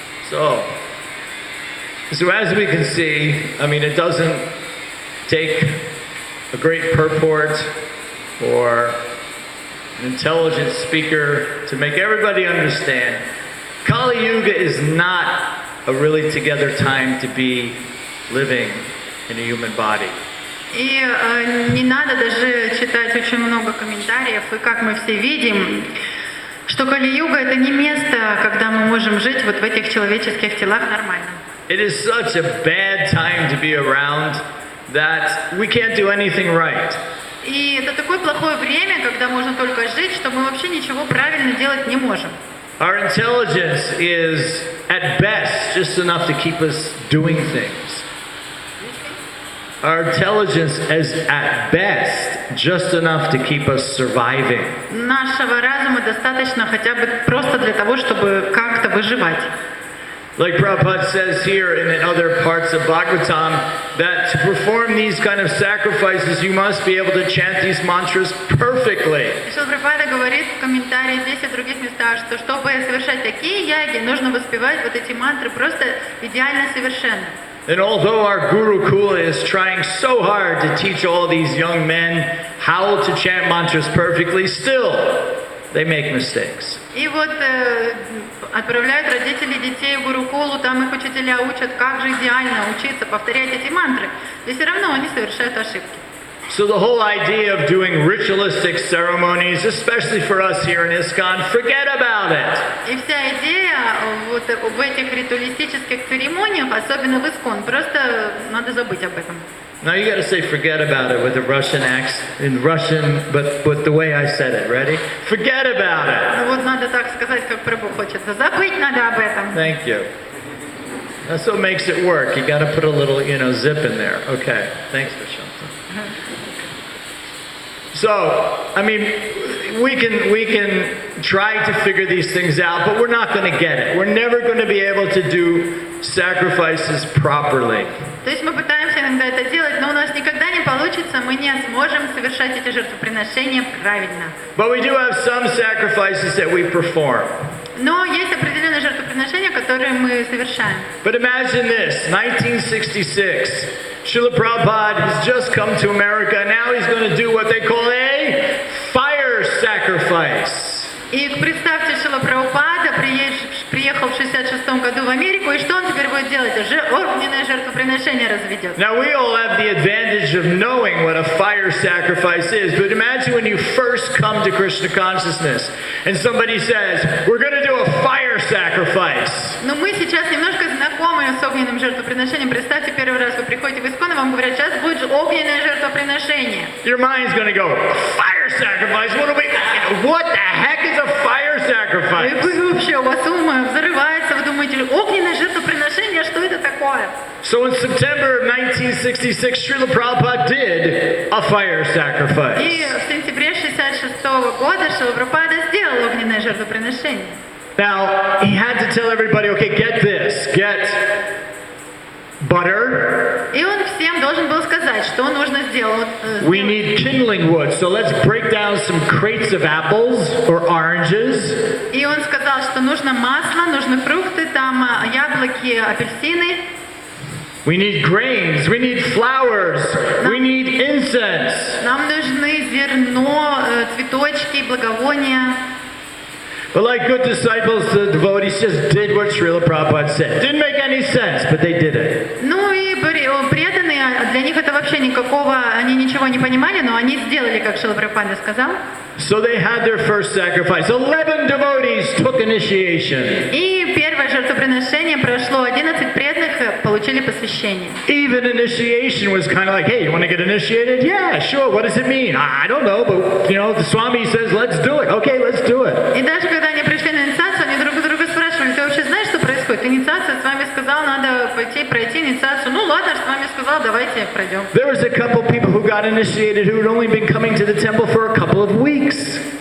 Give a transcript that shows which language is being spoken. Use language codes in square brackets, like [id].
[en] So as we can see, I mean, it doesn't take a great purport or an intelligent speaker to make everybody understand. Kali Yuga is not a really together time to be living in a human body. [ru] И не надо даже читать очень много комментариев, и как мы все видим, что Кали-юга — это не место, когда мы можем жить вот в этих человеческих телах нормально. [en] It is such a bad time to be around that we can't do anything right. [ru] И это такое плохое время, когда можно только жить, что мы вообще ничего правильно делать не можем. [en] Our intelligence is, at best, just enough to keep us doing things. Our intelligence is at best just enough to keep us surviving. [ru] Нашего разума достаточно хотя бы просто для того, чтобы как-то выживать. [en] Like Prabhupada says here and in other parts of Bhagavatam, that to perform these kind of sacrifices, you must be able to chant these mantras perfectly. [ru] Шрила Прабхупада говорит в комментарии здесь и в других местах, что чтобы совершать такие яги, нужно воспевать вот эти мантры просто идеально совершенно. [en] And although our Gurukula is trying so hard to teach all these young men how to chant mantras perfectly, still they make mistakes. [ru] И вот отправляют родители детей в Гурукулу, там их учителя учат, как же идеально учиться повторять эти мантры. И все равно они совершают ошибки. [en] So the whole idea of doing ritualistic ceremonies, especially for us here in ISKCON, forget about it. [ru] И вся идея вот в этих ритуалистических церемониях, особенно в ИСККОН, просто надо забыть об этом. [en] Now you got to say forget about it with the Russian accent, in Russian, but with the way I said it. Ready? Forget about it. [ru] Ну вот надо так сказать, как Прабху хочет. Забыть надо об этом. [en] Thank you. That's what makes it work. You got to put a little, zip in there. Okay. Thanks, Vishanta. So, I mean, we can try to figure these things out, but we're not going to get it. We're never going to be able to do sacrifices properly. [ru] То есть мы пытаемся иногда это делать, но у нас никогда не получится, мы не сможем совершать эти жертвоприношения правильно. [en] But we do have some sacrifices that we perform. [ru] Но есть определенные жертвоприношения, которые мы совершаем. [en] But imagine this, 1966, Srila Prabhupada has just come to America, and now he's going to do what they call a fire sacrifice. [ru] И представьте, Шрила Прабхупада приехал в 66 году в Америку, и что он теперь будет делать? Уже огненное жертвоприношение разведет. [en] Now we all have the advantage of knowing what a fire sacrifice is, but imagine when you first come to Krishna consciousness and somebody says, we're going to do a fire sacrifice. [ru] Но мы сейчас немножко знакомы с огненным жертвоприношением. Представьте, первый раз вы приходите в ИСККОН, и вам говорят, сейчас будет огненное жертвоприношение. [en] Your mind's going to go, fire sacrifice? What the heck is a fire sacrifice? [ru] И вы вообще, у вас ум взрывается, вы думаете, огненное жертвоприношение, что это такое? [en] So in September of 1966, Srila Prabhupada did a fire sacrifice. [ru] И в сентябре 66 года Шрила Прабхупада сделал огненное жертвоприношение. [en] Now, he had to tell everybody, okay, get this, get butter. [ru] И он всем должен был сказать, что нужно сделать. [en] We need kindling wood, so let's break down some crates of apples or oranges. [ru] И он сказал, что нужно масло, нужны фрукты, там яблоки, апельсины. [en] We need grains, we need flowers, we need incense. [ru] Нам нужны зерно, цветочки, благовония. [en] But like good disciples, the devotees just did what Srila Prabhupada said. Didn't make any sense, but they did it. [ru] Ну и преданные, для них это вообще никакого, они ничего не понимали, но они сделали, как Шрила Прабхупада сказал. [en] So they had their first sacrifice. 11 devotees took initiation. [ru] И первое жертвоприношение прошло, 11 преданных получили посвящение. [en] Even initiation was kind of like, hey, you want to get initiated? Yeah, sure. What does it mean? I don't know, but the Swami says, let's do it. Okay, let's do it. [ru] И даже когда они пришли на инициацию, они друг у друга спрашивали, ты вообще знаешь, что происходит? Инициация, с вами сказал, надо пройти инициацию. Ну ладно, с вами сказал, давайте пройдем. [en] There was a couple people who got initiated who had only been coming to the temple for a couple of weeks.